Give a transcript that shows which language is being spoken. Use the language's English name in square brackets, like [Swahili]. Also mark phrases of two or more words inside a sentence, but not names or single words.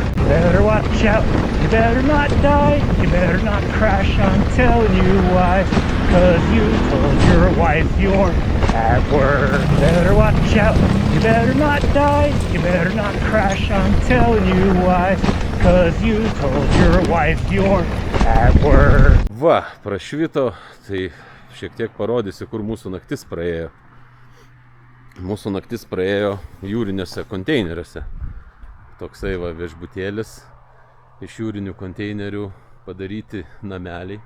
[English] You better watch out, you better not die, you better not crash, I'm telling you why. Cause you told your wife you're at work. You better watch out, you better not die, you better not crash, I'm telling you why. Cause you told your wife you're at work. [Lithuanian] Va, prašvito, tai šiek tiek parodysiu, kur mūsų naktis praėjo. Mūsų naktis praėjo jūriniuose konteineriuose. Toksai va viešbutėlis iš jūrinių konteinerių padaryti nameliai.